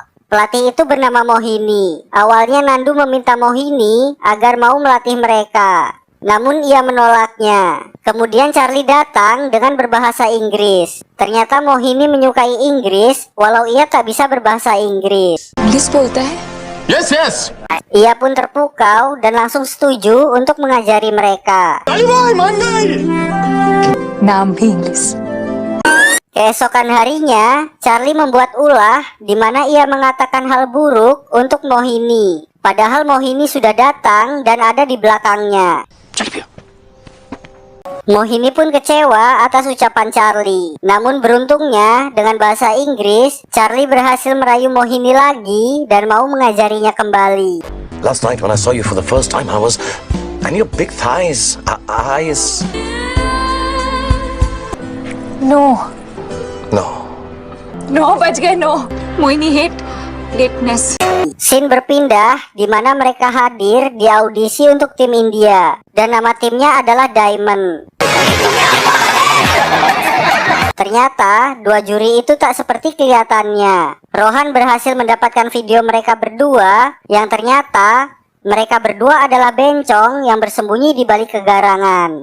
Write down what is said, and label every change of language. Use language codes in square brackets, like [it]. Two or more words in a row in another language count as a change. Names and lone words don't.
[id] Pelatih itu bernama Mohini. Awalnya Nandu meminta Mohini agar mau melatih mereka. Namun ia menolaknya. Kemudian Charlie datang dengan berbahasa Inggris. Ternyata Mohini menyukai Inggris walau ia tak bisa berbahasa Inggris. [hi] इंग्लिश बोलता है? [en] Yes, yes। [id] Ia pun terpukau dan langsung setuju untuk mengajari mereka. [hi] नाम भी इंग्लिश। [id] Keesokan harinya, Charlie membuat ulah di mana ia mengatakan hal buruk untuk Mohini. Padahal Mohini sudah datang dan ada di belakangnya. Mohini pun kecewa atas ucapan Charlie. Namun beruntungnya, dengan bahasa Inggris, Charlie berhasil merayu Mohini lagi dan mau mengajarinya kembali. [en] Last night when I saw you for the first time, and your big thighs, eyes. नो No. नो [hi] बच गए [en] no Mohini hate lateness. [id] Scene berpindah di mana mereka hadir di audisi untuk tim India dan nama timnya adalah Diamond. Ternyata 2 juri itu tak seperti kelihatannya. Rohan berhasil mendapatkan video mereka berdua yang ternyata Mereka berdua adalah bencong yang bersembunyi di balik kegarangan.